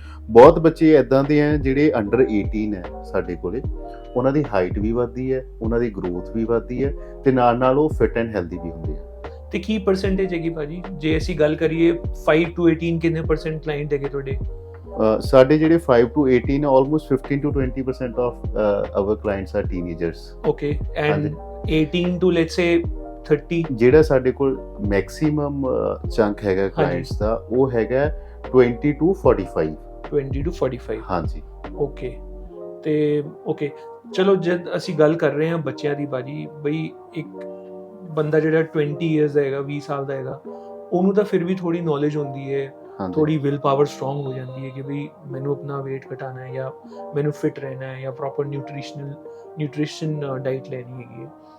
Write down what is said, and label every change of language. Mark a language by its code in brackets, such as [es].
[pa] ਬਹੁਤ ਬੱਚੇ ਇੱਦਾਂ ਦੇ ਆ ਜਿਹੜੇ ਅੰਡਰ 18 ਹੈ ਸਾਡੇ ਕੋਲੇ, ਉਹਨਾਂ ਦੀ ਹਾਈਟ ਵੀ ਵੱਧਦੀ ਹੈ, ਉਹਨਾਂ ਦੀ ਗਰੋਥ ਵੀ ਵੱਧਦੀ ਹੈ ਤੇ ਨਾਲ ਉਹ [en] fit and healthy [pa] ਵੀ ਹੁੰਦੇ ਆ। ਤੇ ਕੀ ਪਰਸੈਂਟੇਜ ਹੈਗੀ ਭਾਜੀ ਜੇ ਅਸੀਂ ਗੱਲ ਕਰੀਏ 5 to 18 ਕਿੰਨੇ ਪਰਸੈਂਟ ਕਲਾਇੰਟ ਹੈਗੇ ਤੁਹਾਡੇ? ਸਾਡੇ ਜਿਹੜੇ [en] 5 to 18 almost 15 to 20% of our clients are teenagers. Okay, and 18 to let's say 30 [pa] ਜਿਹੜਾ ਸਾਡੇ ਕੋਲ ਮੈਕਸਿਮਮ ਚੰਕ ਹੈਗਾ ਕਲਾਇੰਟਸ ਦਾ ਉਹ ਹੈਗਾ 20 to 45। [en] 20 to 45 [pa] ਹਾਂਜੀ। ਓਕੇ, ਤੇ ਓਕੇ ਚਲੋ ਜਦ ਅਸੀਂ ਗੱਲ ਕਰ ਰਹੇ ਹਾਂ ਬੱਚਿਆਂ ਦੀ ਬਾਜੀ, ਬਈ ਇੱਕ ਬੰਦਾ ਜਿਹੜਾ 20 ਇਅਰਸ ਦਾ ਹੈਗਾ, 20 ਸਾਲ ਦਾ ਹੈਗਾ, ਉਹਨੂੰ ਤਾਂ ਫਿਰ ਵੀ ਥੋੜੀ ਨੌਲੇਜ ਹੁੰਦੀ ਹੈ, ਥੋੜੀ ਵਿਲ ਪਾਵਰ ਸਟਰੋਂਗ ਹੋ ਜਾਂਦੀ ਹੈ ਕਿ ਬਈ ਮੈਨੂੰ ਆਪਣਾ weight ਘਟਾਉਣਾ ਹੈ ਜਾਂ ਮੈਨੂੰ ਫਿਟ ਰਹਿਣਾ ਹੈ ਜਾਂ ਪ੍ਰੋਪਰ ਨਿਊਟ੍ਰੀਸ਼ਨ ਡਾਈਟ ਲੈਣੀ ਹੈਗੀ ਹੈ।